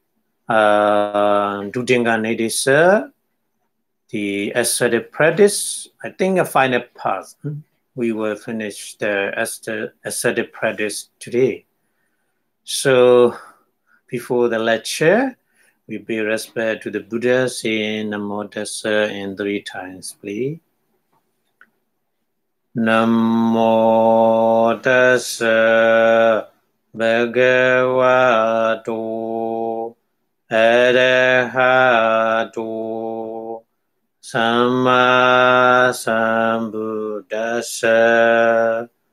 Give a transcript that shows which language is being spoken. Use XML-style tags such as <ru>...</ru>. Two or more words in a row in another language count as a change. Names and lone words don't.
<en>Dudinga Nadisa, the ascetic practice. I think a final part. We will finish the ascetic practice today. So, before the lecture, we pay respect to the Buddha, saying Namo Tassa in 3 times, please.</en> <pi>Namo Tassa Bhagavato Arahato Samma Sambuddhassa.</pi>